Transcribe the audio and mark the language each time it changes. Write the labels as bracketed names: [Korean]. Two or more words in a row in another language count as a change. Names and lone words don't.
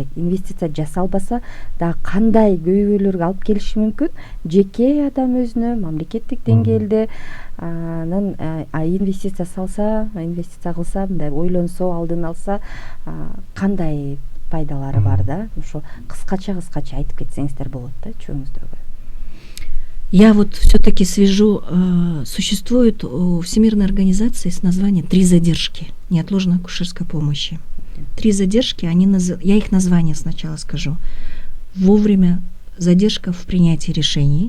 [Kyrgyz] Инвестиция жасалбаса да кандай көйгөйлөргө алып келиши мүмкүн? Жеке адам өзүнө, мамлекеттик деңгээлде, анан инвестиция салса, инвестиция кылса, мындай ойлонсо, алдын алса, кандай пайдалары бар да? Ошо кыскача айтып кетсеңиздер болот да, чөңүздөргө. [Russian] Я вот все-таки свяжу, существует у Всемирной организации с названием 3 задержки неотложной акушерской помощи. 3 задержки, я их название сначала скажу. Вовремя задержка в принятии решений.